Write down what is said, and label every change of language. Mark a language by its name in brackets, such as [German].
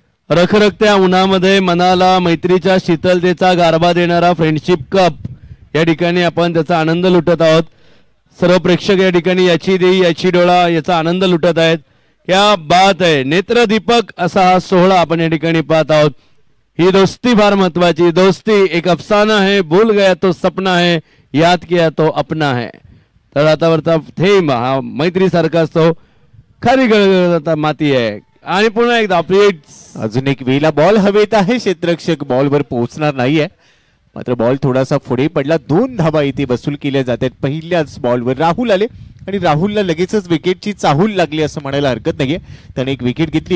[Marathi] रखरखत्या उन्हामध्ये मनाला मैत्रीच्या शीतलतेचा गारबा देणारा फ्रेंडशिप कप या ठिकाणी आपण त्याचा आनंद लुटत आहोत. सर्व प्रेक्षक या ठिकाणी याची देई याची डोळा याचा आनंद लुटत आहेत. क्या बात आहे. नेत्रदीपक असा हा सोहळा आपण या ठिकाणी पाहत आहोत. ही दोस्ती फार महत्वाची. [Hindi] दोस्ती एक अफसाना है. भूल गया तो सपना है, याद किया तो अपना है. [Marathi] तळातावरचा थेंब हा मैत्री सारखा असतो. खरी गळगळता माती आहे. आणि पुन्हा एकदा अजून एक वेळेला बॉल हवेत आहे. क्षेत्ररक्षक बॉलवर पोहोचणार नाहीये. मात्र बॉल थोडासा पुढे पडला. 2 धावा इथे वसूल केल्या जातात. पहिल्याच बॉलवर राहुल आले आणि राहुलला लगेचच विकेटची चाहूल लागली असं म्हणायला हरकत नाहीये. त्याने एक विकेट घेतली.